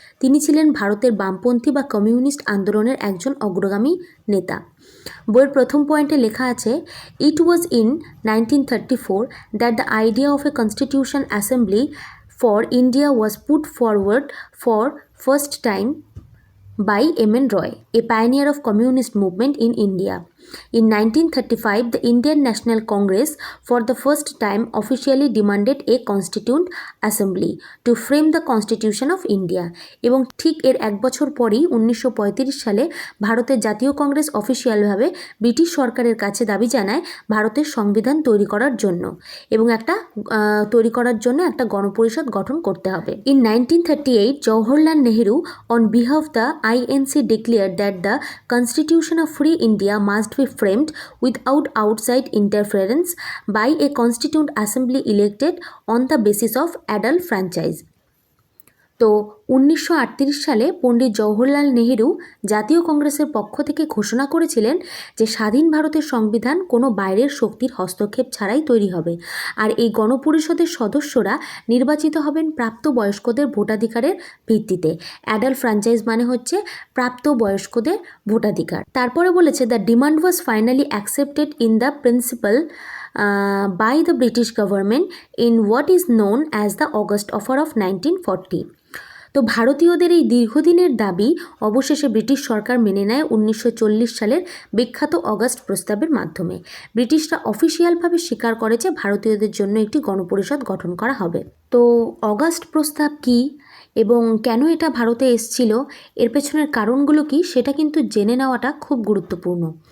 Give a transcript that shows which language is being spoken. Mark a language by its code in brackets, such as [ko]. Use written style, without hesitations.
[bn] তিনি ছিলেন ভারতের বামপন্থী বা কমিউনিস্ট আন্দোলনের একজন অগ্রগামী নেতা। বইয়ের প্রথম পয়েন্টে লেখা আছে, [en] It was in 1934 that the idea of a constitution assembly for India was put forward for first time by M.N. Roy, a pioneer of communist movement in India. In 1935, the Indian National Congress for the first time officially demanded a constituent assembly to frame the Constitution of India. [bn] এবং ঠিক এর এক বছর পরেই 1935 সালে ভারতের জাতীয় Congress অফিসিয়ালভাবে British সরকারের কাছে দাবি জানায় ভারতের সংবিধান তৈরি করার জন্য এবং একটা গণপরিষদ গঠন করতে হবে। [en] In 1938, Jawaharlal Nehru on behalf of the INC declared that the Constitution of Free India must be framed without outside interference by a Constituent Assembly elected on the basis of adult franchise. [bn] তো 1938 সালে পণ্ডিত জওহরলাল নেহেরু জাতীয় কংগ্রেসের পক্ষ থেকে ঘোষণা করেছিলেন যে স্বাধীন ভারতের সংবিধান কোনো বাইরের শক্তির হস্তক্ষেপ ছাড়াই তৈরি হবে, আর এই গণপরিষদের সদস্যরা নির্বাচিত হবেন প্রাপ্তবয়স্কদের ভোটাধিকারের ভিত্তিতে। অ্যাডাল্ট ফ্র্যাঞ্চাইজ মানে হচ্ছে প্রাপ্তবয়স্কদের ভোটাধিকার। তারপরে বলেছে, [en] The demand was finally accepted in the principal by the British government in what is known as the August Offer of 1940. [bn] তো ভারতীয়দের এই দীর্ঘদিনের দাবি অবশেষে ব্রিটিশ সরকার মেনে নেয় 1940 সালের বিখ্যাত অগাস্ট প্রস্তাবের মাধ্যমে। ব্রিটিশরা অফিসিয়ালভাবে স্বীকার করে যে ভারতীয়দের জন্য একটি গণপরিষদ গঠন করা হবে। তো অগাস্ট প্রস্তাব কি এবং কেন এটা ভারতে এসেছিল, এর পেছনের কারণগুলো কি, সেটা কিন্তু জেনে নেওয়াটা খুব গুরুত্বপূর্ণ।